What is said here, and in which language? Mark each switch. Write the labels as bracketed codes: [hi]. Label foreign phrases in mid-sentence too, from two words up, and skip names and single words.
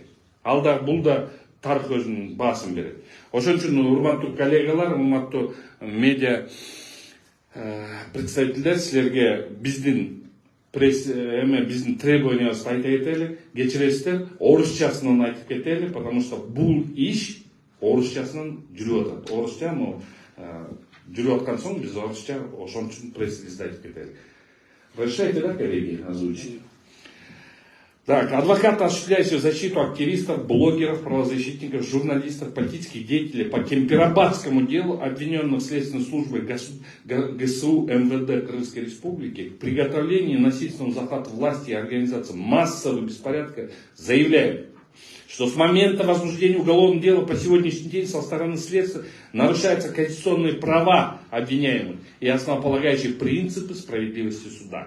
[ky] Ал да бул да тарых өзүнүн баасын берет. Ошон үчүн урматтуу коллегалар, урматтуу [ru] медиа представительдер, [ky] силерге биздин биздин требованиябызды айта кетели, кечиресиздер, орусчасынан айтып кетели, [ru] потому что [ky] бул иш орусчасынан жүрүп атат. Орусча жүрүп аткан соң биз орусча ошон үчүн пресс-релизди айтып кетели. [ru] Разрешайте, да, коллеги, озвучить? Так, адвокаты, осуществляющие защиту активистов, блогеров, правозащитников, журналистов, политических деятелей по Кемпирабадскому делу, обвиненных Следственной службой ГСУ МВД Крымской Республики в приготовлении насильственного захвата власти и организации массового беспорядка, заявляют, что с момента возбуждения уголовного дела по сегодняшний день со стороны следствия нарушаются конституционные права обвиняемых и основополагающие принципы справедливости суда.